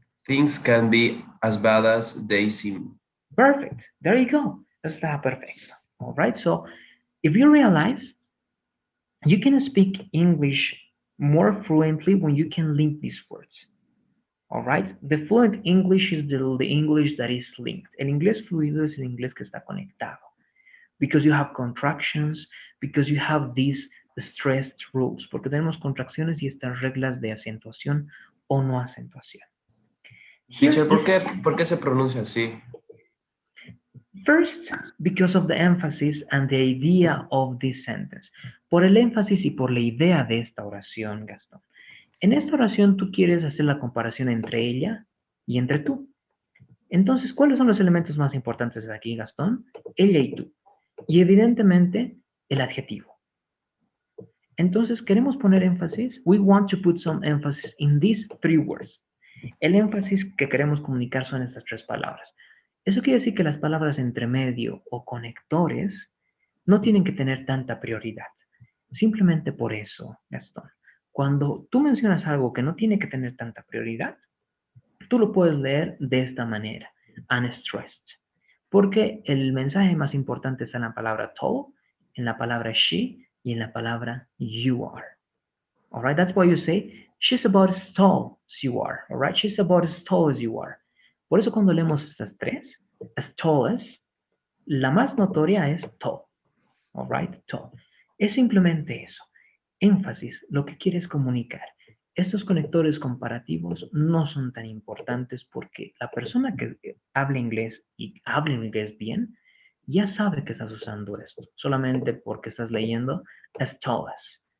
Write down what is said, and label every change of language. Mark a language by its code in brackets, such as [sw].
[en] Things can be as bad as they seem. Perfect. There you go. [es] Está perfecto. [en] All right. So if you realize, you can speak English more fluently when you can link these words. All right. The fluent English is the English that is linked. [es] El inglés fluido es el inglés que está conectado. [en] Because you have contractions, because you have these stressed rules. [es] Porque tenemos contracciones y estas reglas de acentuación o no acentuación. Teacher, ¿por qué se pronuncia así? [en] First, because of the emphasis and the idea of this sentence. [es] Por el énfasis y por la idea de esta oración, Gastón. En esta oración tú quieres hacer la comparación entre ella y entre tú. Entonces, ¿cuáles son los elementos más importantes de aquí, Gastón? Ella y tú. Y evidentemente, el adjetivo. Entonces, queremos poner énfasis. [en] We want to put some emphasis in these three words. [es] El énfasis que queremos comunicar son estas tres palabras. Eso quiere decir que las palabras entre medio o conectores no tienen que tener tanta prioridad. Simplemente por eso, Gastón, cuando tú mencionas algo que no tiene que tener tanta prioridad, tú lo puedes leer de esta manera, unstressed, porque el mensaje más importante está en la palabra tall, en la palabra she y en la palabra you are. [en] All right, that's why you say she's about as tall as you are. All right, she's about as tall as you are. [es] Por eso cuando leemos estas tres, as tall as, la más notoria es tall. [en] All right, tall. [es] Es simplemente eso. Énfasis, lo que quieres comunicar. Estos conectores comparativos no son tan importantes porque la persona que habla inglés y habla inglés bien ya sabe que estás usando esto, solamente porque estás leyendo as tall as.